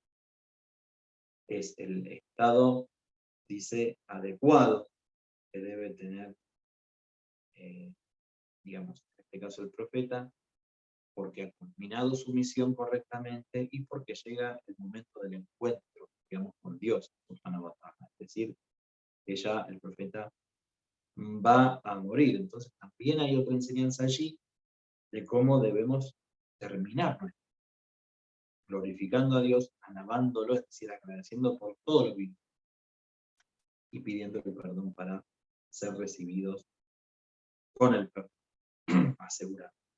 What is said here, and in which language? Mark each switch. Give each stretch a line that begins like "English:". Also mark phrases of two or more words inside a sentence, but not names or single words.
Spanish: Es el estado, dice, adecuado que debe tener, digamos, en este caso el profeta, porque ha culminado su misión correctamente y porque llega el momento del encuentro, digamos, con Dios,
Arabic: سبحانه وتعالى.
Spanish: Es decir, que ya el profeta va a morir. Entonces también hay otra enseñanza allí de cómo debemos terminar. glorificando a Dios, alabándolo, es decir, agradeciendo por todo lo que hizo y pidiéndole perdón para ser recibidos con el perdón asegurado.